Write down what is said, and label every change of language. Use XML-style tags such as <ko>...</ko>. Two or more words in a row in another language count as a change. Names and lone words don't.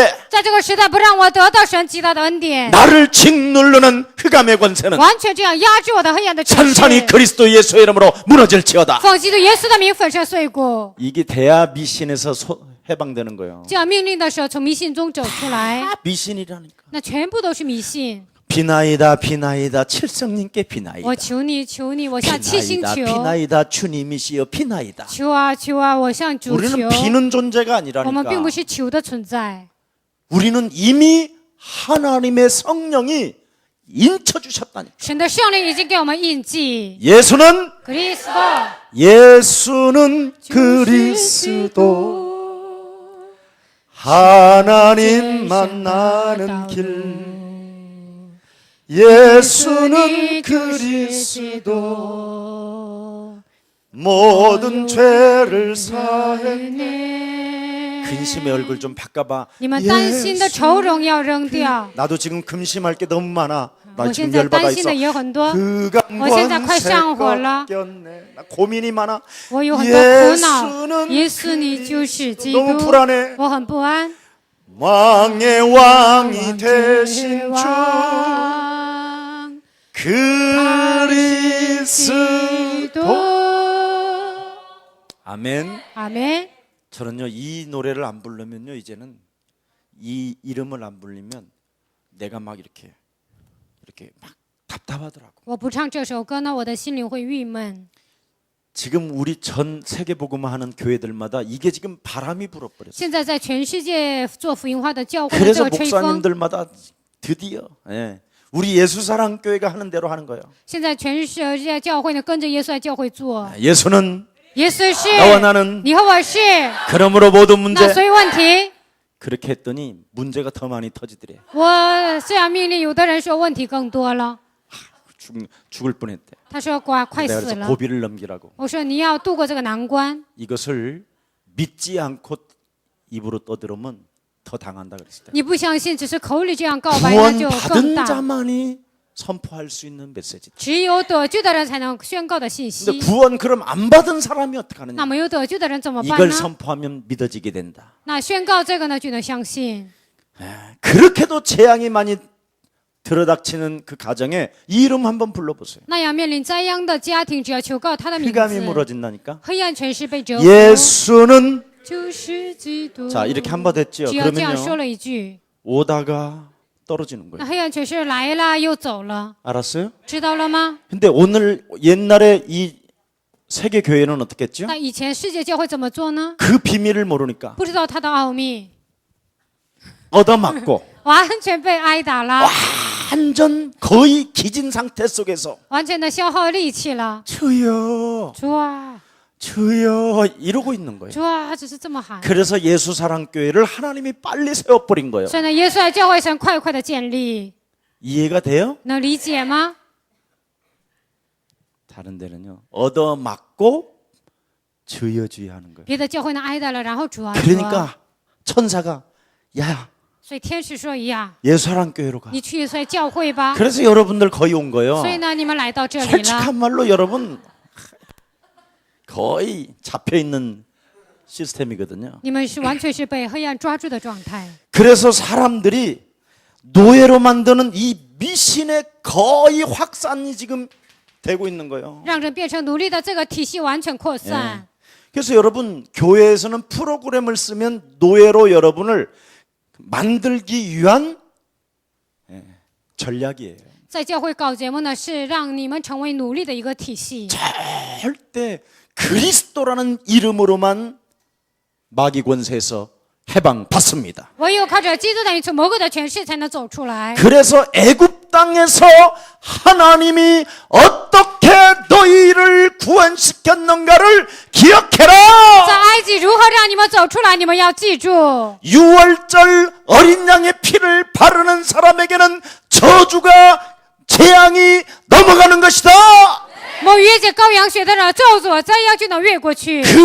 <zh>在这个时代不让我得到神极大的恩典，</zh> <ko>나를 짓누르는 흑암의 권세는</ko> <zh>完全这样压制我的黑暗的权</zh> <ko>산산이</ko> <zh>势，</zh> <ko>그리스도 예수의 이름으로 무너질지어다.</ko> <zh>奉基督耶稣的名粉身碎骨。</zh> <ko>이게 대야 미신에서 해방되는 거예요.</ko> <zh>这样命令的时候，从迷信中走出来，</zh> <ko>미신이라니까.</ko> <zh>那全部都是迷信。</zh> <ko>비나이다 비나이다 칠성님께</ko> <zh>我</zh> <ko>비나이다.</ko> <zh>求你，求你，我向七星</zh> <ko>비나이다</ko> <zh>求，</zh> <ko>비나이다 주님이시여 비나이다.</ko> <zh>求啊求啊，我向主</zh> <ko>우리는</ko> <zh>求。</zh> <ko>비는 존재가</ko> <zh>我们并不</zh> <ko>아니라니까.</ko> <zh>是求的存在，</zh> <ko>우리는 이미 하나님의 성령이 인쳐 주셨다니까.</ko> <zh>神的圣灵已经给我们印记。</zh> <ko>예수는</ko> <zh>格里斯多，</zh> <ko>예수는 그리스도 하나님 만나는 길 예수는 그리스도 모든 죄를 사했네. 근심의 얼굴 좀 바꿔봐.</ko> <zh>你们担心的愁容要扔掉。</zh> <ko>나도 지금 근심할 게 너무 많아. 나</ko> <zh>我</zh> <ko>지금</ko> <zh>现在</zh> <ko>열받아</ko> <zh>担心</zh> <ko>있어.</ko> <zh>的也很多，</zh> <ko>그강</ko> <zh>我现在快上火了。</zh> <ko>꼈네. 나 고민이 많아.</ko> <zh>我有很多苦恼。</zh> <ko>예수는</ko> <zh>耶稣，你就是基</zh> <ko>너무</ko> <zh>督，</zh> <ko>불안해.</ko> <zh>我很不安。</zh> <ko>왕의 왕이 되신 주</ko> <zh>王</zh> <ko>그리스도. 아멘.</ko> <zh>阿门。</zh> <ko>저는요 이 노래를 안 부르면요 이제는 이 이름을 안 불리면 내가 막 이렇게 막 답답하더라고.</ko> <zh>我不唱这首歌呢，我的心里会郁闷。</zh> <ko>지금 우리 전 세계 복음화하는 교회들마다 이게 지금 바람이 불어버렸어요.</ko> <zh>现在在全世界做福音化的教会的这</zh> <ko>그래서</ko> <zh>个吹风，</zh> <ko>목사님들마다 드디어 우리 예수사랑 교회가 하는 대로 하는 거예요.</ko> <zh>现在全世界教会呢跟着耶稣来教会做。</zh> <ko>예수는</ko> <zh>耶稣是，</zh> <ko>나와 나는</ko> <zh>你和我是，</zh> <ko>그러므로 모든</ko> <zh>那</zh> <ko>문제</ko> <zh>所以问题，</zh> <ko>그렇게 했더니 문제가 더 많이 터지더래.</ko> <zh>我这样命令，有的人说问题更多了，</zh> <ko>죽을 뻔했대.</ko> <zh>他说快</zh> <ko>내가</ko> <zh>死</zh> <ko>그래서</ko> <zh>了。</zh> <ko>고비를 넘기라고.</ko> <zh>我说你要度过这个难关，</zh> <ko>이것을 믿지 않고 입으로 떠들으면 더 당한다 그랬을 때.</ko> <zh>你不相信，只是口里这样告白，那就更</zh> <ko>구원받은</ko> <zh>大。</zh> <ko>자만이 선포할 수 있는 메시지.</ko> <zh>只有得救的人才能宣告的信</zh> <ko>근데</ko> <zh>息。</zh> <ko>구원 그럼 안 받은 사람이</ko> <zh>那</zh> <ko>어떡하느냐?</ko> <zh>没有得救的人怎么办</zh> <ko>이걸</ko> <zh>呢？</zh> <ko>선포하면 믿어지게 된다.</ko> <zh>那宣告这个呢，就能相信。</zh> <ko>그렇게도 재앙이 많이 들어닥치는 그 가정에 이 이름 한번 불러보세요.</ko> <zh>那样面临灾殃的家庭，只要求告他的名</zh> <ko>흑암이</ko> <zh>字，</zh> <ko>무너진다니까.</ko> <zh>黑暗权势被折服。</zh> <ko>예수는</ko> <zh>就是基督。</zh> <ko>자 이렇게 한 번 됐죠.</ko> <zh>只要这样说</zh> <ko>그러면요</ko> <zh>了一句，</zh> <ko>오다가 떨어지는</ko> <zh>那</zh> <ko>거예요.</ko> <zh>黑暗权势来了又走了，</zh> <ko>알았어요?</ko> <zh>知道了吗？</zh> <ko>근데 오늘 옛날에 이 세계 교회는 어떻게 했죠?</ko> <zh>那以前世界教会怎么做呢？</zh> <ko>그 비밀을 모르니까</ko> <zh>不知道它的奥秘，</zh> <ko>얻어맞고</ko> <zh>完全被挨打了，</zh> <ko>완전 거의 기진 상태 속에서</ko> <zh>完全的消耗力气了。</zh> <ko>주여</ko> <zh>主啊，</zh> <ko>주여 이러고 있는 거예요.</ko> <zh>主啊，只是这么喊。</zh> <ko>그래서 예수사랑교회를 하나님이 빨리 세워버린 거예요.</ko> <zh>所以呢，耶稣来教会神快快的建立，</zh> <ko>이해가 돼요?</ko> <zh>能理解吗？</zh> <ko>다른 데는요 얻어맞고 주여 주여 하는 거예요.</ko> <zh>别的教会呢挨打了，然后主啊，主啊。</zh> <ko>그러니까 천사가 야</ko> <zh>所以天使说一样，</zh> <ko>예수사랑교회로 가.</ko> <zh>你去耶稣来教会吧。</zh> <ko>그래서 여러분들 거의 온 거예요.</ko> <zh>所以呢，你们来到这里了。</zh> <ko>솔직한 말로 여러분 거의 잡혀있는 시스템이거든요.</ko> <zh>你们是完全是被黑暗抓住的状态，</zh> <ko>그래서 사람들이 노예로 만드는 이 미신의 거의 확산이 지금 되고 있는 거예요.</ko> <zh>让人变成奴隶的这个体系完全扩散。</zh> <ko>그래서 여러분 교회에서는 프로그램을 쓰면 노예로 여러분을 만들기 위한 전략이에요.</ko> <zh>在教会搞节目呢，是让你们成为奴隶的一个体系。</zh> <ko>절대 그리스도라는 이름으로만 마귀 권세에서 해방받습니다.</ko> <zh>唯有靠着基督等于从魔鬼的权势才能走出来。</zh> <ko>그래서 애굽 땅에서 하나님이 어떻게 너희를 구원시켰는가를</ko> <zh>在</zh> <ko>기억해라.</ko> <zh>埃及如何让你们走出来？你们要记住，</zh> <ko>6월절 어린 양의 피를 바르는 사람에게는 저주가 재앙이 넘어가는 것이다.</ko> <zh>某月节羔羊血的人咒诅灾殃就能越过去。</zh>